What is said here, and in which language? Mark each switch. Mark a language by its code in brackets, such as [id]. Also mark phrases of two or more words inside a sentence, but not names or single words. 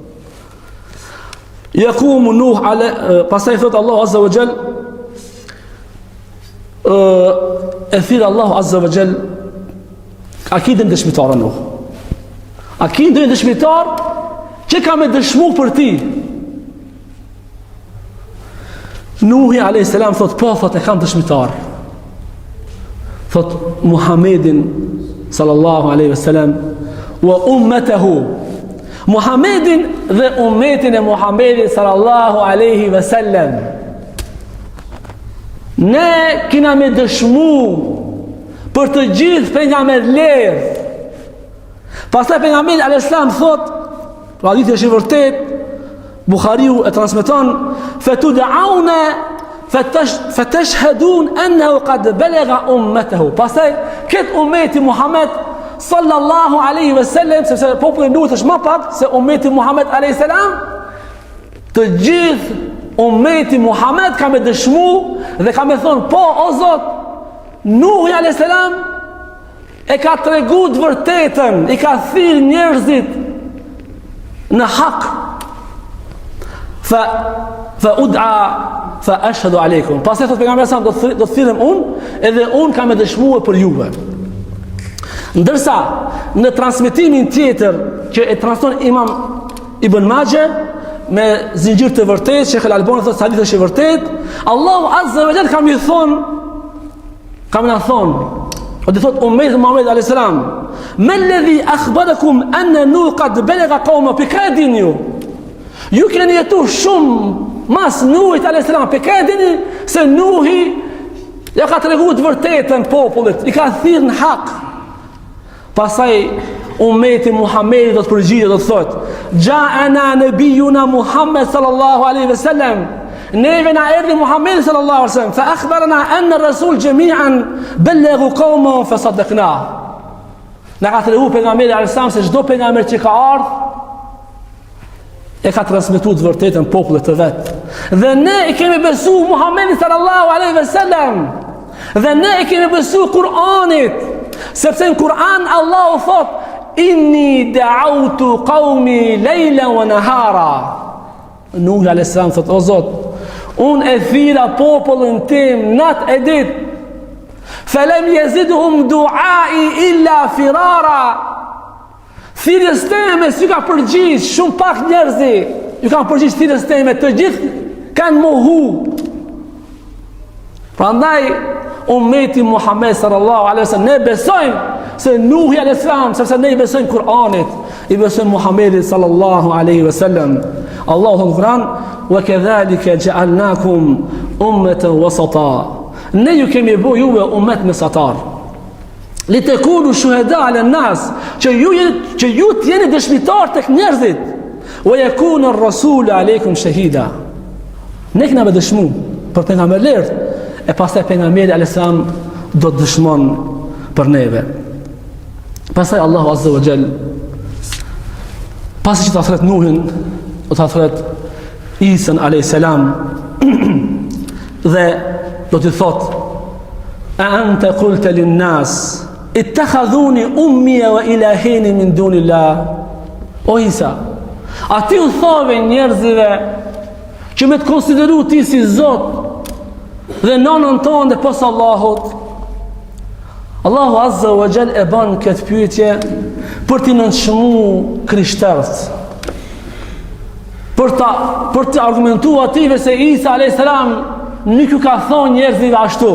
[sq] Yakumu Nuh, pasaj thotë Allahu [ar] عز وجل, [sq] e thirë Allahu [ar] عز وجل [sq] akidin dëshmitarë Nuh. Akidin dëshmitarë që ka me dëshmu për ti. Nuhi a.s. thotë: po, thotë, e kam dëshmitarë. [ar] Thotë محمدا صلى الله عليه وسلم وأمته, [sq] Muhammedin dhe ummetin e Muhammedin [ar] صلى الله عليه وسلم. [sq] Ne kina me dëshmu për të gjithë pejgamberët. Pastaj pejgamberi [ar] عليه السلام [sq] thot, hadithi është i vërtet, Buhariu e transmeton: [ar] فتدعون فتشهدون أنه قد بلغ أمته. [sq] Pastaj këtë ummeti Muhammed [ar] صلى الله عليه وسلم, [sq] sepse populli i Nuhit është më pak se ummeti Muhammed [ar] عليه السلام, [sq] të gjithë ummeti Muhammed ka me dëshmu dhe ka me thonë: po o Zot, Nuhi [ar] عليه السلام [sq] e ka tregu të vërtetën, i ka thirr njerëzit në hak. [ar] فأدعى فأشهد عليكم. [sq] Pastaj thot pejgamberi sa do të thirrem unë edhe unë kam e dëshmuar për juve. Ndërsa në transmetimin tjetër që e transmeton Imam Ibn Majah me zinxhir të vërtetë, Sheikh Al-Albani thotë hadithi është i vërtetë, Allahu [ar] عز وجل [sq] kam na thon, o dhe thot ummeti Muhammed [ar] عليه السلام, "ما الذي أخبركم أن نوح قد بلغ قومه [sq] pikadin ju keni jetu shumë mas Nuhit [ar] عليه السلام, [sq] pikadin se Nuhi ja ka treguar të vërtetën popullit, i ka thirrë në hak." Pastaj ummeti Muhamedi do të përgjigjet, do të thotë: [ar] "جاءنا نبينا محمد صلى الله عليه وسلم." [sq] Neve na erdhi Muhamedi [ar] صلى الله عليه وسلم فأخبرنا أن الرسل جميعا بلغوا قومهم فصدقنا. [sq] Na ka thënë pejgamberi [ar] عليه السلام [sq] se çdo pejgamber që ka ardhur e ka transmetuar të vërtetën popullit të vet. Dhe ne i kemi besuar Muhamedit [ar] صلى الله عليه وسلم. [sq] Dhe ne i kemi besuar Kur'anit, sepse në Kur'an Allahu thot: [ar] "إني دعوت قومي ليلا ونهارا." [sq] Nuh [ar] عليه السلام [sq] thot: "O Zot, unë e thira popullin tim nat e dit, [ar] فلم يزدهم دعائي إلا فرارا." [sq] Thirrjes teme si ka përgjigj shumë pak njerëzi, ju kanë përgjigj thirrjes teme, të gjithë kanë mohu. Prandaj ummeti Muhammed [ar] صلى الله عليه وسلم [sq] ne besojmë se Nuhi [ar] عليه السلام, [sq] sepse ne i besojmë Kur'anit, i besojmë Muhammedit [ar] صلى الله عليه وسلم. [sq] Allahu thot në Kur'an: [ar] "وكذلك جعلناكم أمة وسطا." [sq] Ne ju kemi bërë juve ummet mesatar. [ar] لتكونوا شهداء على الناس, [sq] që ju të jeni dëshmitar tek njerëzit. [ar] ويكون الرسول عليكم شهيدا. [sq] Ne kemi dëshmu për pejgamberin, e pastaj pejgamberi [ar] عليه السلام [sq] do të dëshmon për neve. Pastaj Allahu [ar] عز وجل, [sq] pasi që ta thret Nuhin, do ta thret Isa [ar] عليه السلام [sq] dhe do t'i thot: [ar] "أأنت قلت للناس اتخذوني وأمي إلهين من دون الله." [sq] O Isa, a ti u thove njerëzive që me të konsideru ti si Zot dhe nonën tonë dhe pos Allahut? Allahu [ar] عز وجل [sq] e ban këtë pyetje për t'i nënçmu krishterët, për të argumentuar ative se Isa [ar] عليه السلام [sq] nuk ju ka thonë njerëzive ashtu.